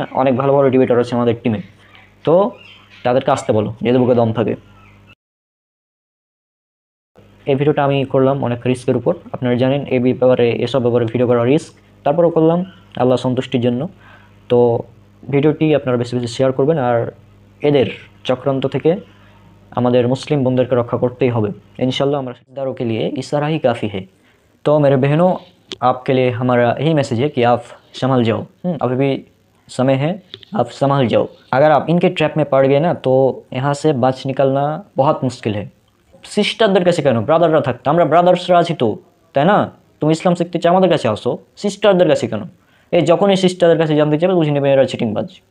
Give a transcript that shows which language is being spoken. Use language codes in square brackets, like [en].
[bn] অনেক ভালো ভালো ডিবেটর আছে আমাদের টিমে, তো তাদেরকে আসতে বলো, যদি বুকে দম থাকে। এই ভিডিওটা আমি করলাম অনেক রিস্কের উপর, আপনারা জানেন এই ব্যাপারে, এসব ব্যাপারে ভিডিও করা রিস্ক, তারপরেও করলাম আল্লাহ সন্তুষ্টির জন্য। তো ভিডিওটি আপনারা বেশি বেশি শেয়ার করবেন। আর এদের চক্রান্ত থেকে আমাদের [hi] मुस्लिम बंदर को रक्षा करते ही होगा इंशाल्लाह। हमारे रिश्तेदारों के लिए इशारा ही काफ़ी है। तो मेरे बहनों, आपके लिए हमारा यही मैसेज है कि आप संभल जाओ। अभी भी समय है, आप संभल जाओ। अगर आप इनके ट्रैप में पड़ गए ना तो यहाँ से बच निकलना बहुत मुश्किल है। [bn] सिस्टारদের কাছে কেন, ব্রাদাররা থাকতো, আমরা ব্রাদার্সরা আছি তো, তাই না? তুমি ইসলাম শিখতে চাও, আমাদের কাছে আসো। সিস্টারদের কাছে কেন? এই যখনই সিস্টারদের কাছে জানতে চাইবে বুঝে নেবে এরা চিটিংবাজ।